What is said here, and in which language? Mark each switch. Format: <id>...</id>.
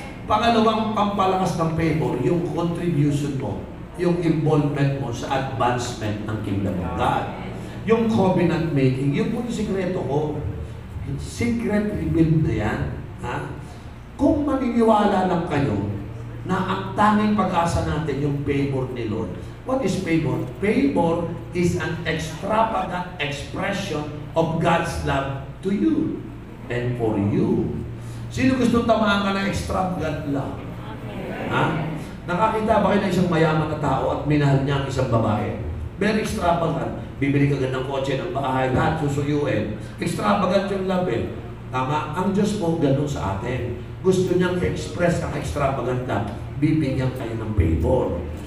<tl>Pangalawang pampalakas ng favor, yung contribution mo, yung involvement mo sa advancement ng Kingdom of God. Yung covenant making, yun po yung sikreto ko.</tl> <en>Secret revealed</en> <tl>na yan. Ha? kung maniniwala lang kayo na ang tanging pag-asa natin yung favor ni Lord.</tl> <en>What is favor? Favor is an extravagant expression of God's love to you and for you.</en> <tl>Sino gusto tamaan ka ng extravagant love? Ha? Nakakita ba kayo ng isang mayaman na tao at minahal niya ang isang babae?</tl> <en>Very extravagant.</en> <tl>Bibili ka ng kotse, ng bahay, lahat susuyuin. Extravagant yung love eh. Tama? Ang Diyos po ganun sa atin. Gusto niyang i-express ang extravagant love. Bibigyan kayo ng favor.</tl>